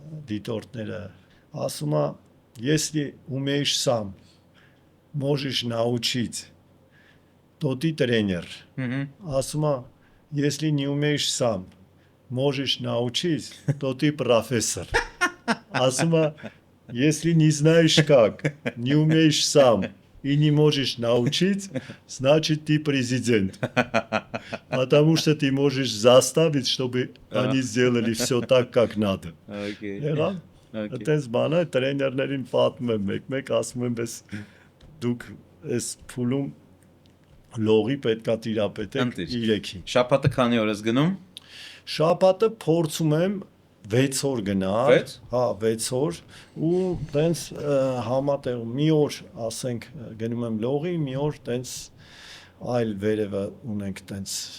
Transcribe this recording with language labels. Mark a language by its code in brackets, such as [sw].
[hy] դիտորդները ասում է [ru] если умеешь сам можешь научить то ты тренер [hy] ասում է [ru] если не умеешь сам можешь научить то ты профессор Асума, если не знаешь как, не умеешь сам и не можешь научить, значит ты президент. Потому что ты можешь заставить, чтобы они сделали все так, как надо. [hy] Այդպես բանը տրեյներներին պատմում եմ մեկ-մեկ ասում եմ ես դուք այս փուլում լողի պետքա տիրապետեք 3-ին։ Շաբաթը քանի օր ես գնում։ Շաբաթը փորձում եմ 6 օր գնալ, հա 6 օր ու տենց համատեղ մի օր ասենք գնում եմ լողի, մի օր տենց այլ վերևը ունենք տենց